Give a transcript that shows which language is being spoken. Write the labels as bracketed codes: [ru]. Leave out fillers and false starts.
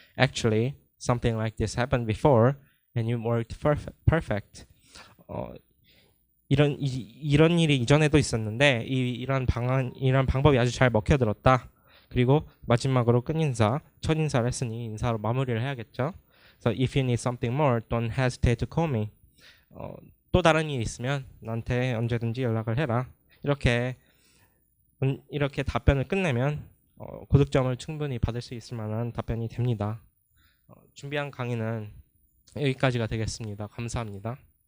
[en] Actually, something like this happened before, and you worked perfect. [ko] 이런 일이 이전에도 있었는데 이런 방법이 아주 잘 먹혀들었다. 그리고 마지막으로 끝인사, 첫인사를 했으니 인사로 마무리를 해야겠죠. [en] So if you need something more, don't hesitate to call me. [ko] 또 다른 일이 있으면 나한테 언제든지 연락을 해라. 이렇게 답변을 끝내면 고득점을 충분히 받을 수 있을 만한 답변이 됩니다. 준비한 강의는 여기까지가 되겠습니다. 감사합니다.